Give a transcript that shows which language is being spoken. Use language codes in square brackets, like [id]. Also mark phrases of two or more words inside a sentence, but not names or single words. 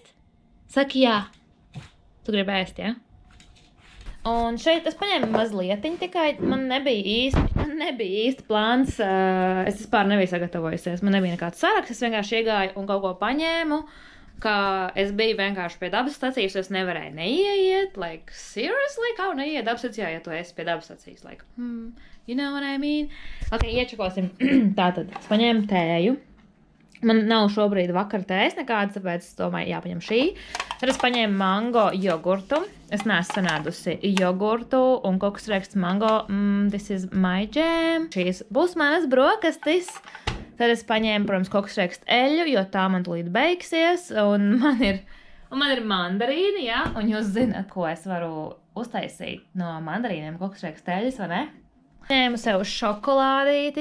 [lv] Saki jā. Tu gribi ēst, jā? Un šeit es paņēmu mazlietiņu tikai. Man nebija īsti plāns. Es vispār nebiju sagatavojusies. Man nebija nekāds saraksts. Es vienkārši iegāju un kaut ko paņēmu. Ka es biju vienkārši pie dabas stacijas, es nevarēju neieiet, [en] like, seriously, [lv] kā neieiet dabas stacijā, ja tu esi pie dabas stacijas, [en] like, you know what I mean? [lv] Ok, iečakosim. Tātad, es paņēmu tēju. Man nav šobrīd vakar tējas nekādas, tāpēc es domāju, jāpaņem šī. Tad es paņēmu mango jogurtu. Es neesmu sanādusi jogurtu un kokosrieksts mango. [en] This is my jam. [lv] Šīs būs manas brokastis. Tad es paņēmu, protams, kokosriekstu eļļu, jo tā man tūlīt beigsies. Un man ir mandarīni, jā. Un jūs zināt, ko es varu uztaisīt no mandarīniem kokosriekstu eļļas, vai ne? Ņēmu sev šokolādīti.